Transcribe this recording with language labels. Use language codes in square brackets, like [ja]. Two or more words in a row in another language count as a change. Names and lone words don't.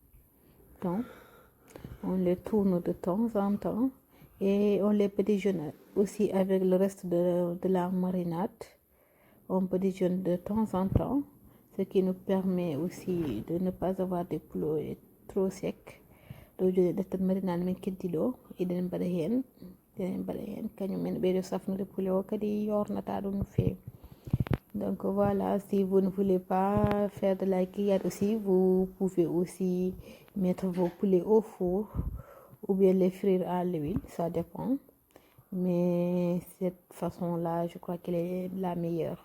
[fr] On les tourne de temps en temps et on les badigeonne aussi avec le reste de la marinade. On badigeonne de temps en temps, ce qui nous permet aussi de ne pas avoir des poulets trop secs. Donc cette marinade [ff] min keddilo eden mbaɗa hen kañum men ɓeydo safnude poulet o kadi yornata ɗum no fewi. [fr] Donc voilà, si vous ne voulez pas faire de la grillade aussi, vous pouvez aussi mettre vos poulets au four ou bien les frire à l'huile, ça dépend. Mais cette façon-là, je crois qu'elle est la meilleure.